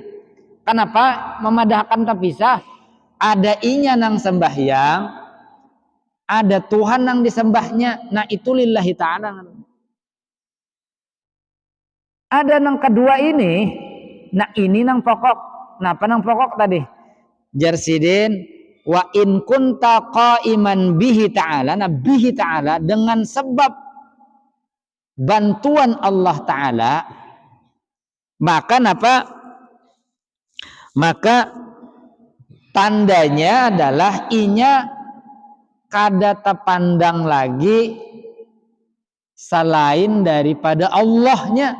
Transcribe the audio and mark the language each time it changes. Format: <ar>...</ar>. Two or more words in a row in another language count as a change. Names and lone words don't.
<bjn>Kenapa memadahkan tak pisah? Ada inya nang sembahyang, ada Tuhan nang disembahnya, nah itu</bjn> <ar>لله تعالى.</ar> <bjn>Ada nang kedua ini, nah ini nang pokok. Nah apa nang pokok tadi? Jarsidin</bjn> <ar>وإن كنت قائما به تعالى,</ar> <id>nah</id> <ar>به تعالى</ar> <id>dengan sebab bantuan Allah Ta'ala, maka apa?</id> <bjn>Maka tandanya adalah inya kada terpandang lagi selain daripada Allahnya,</bjn>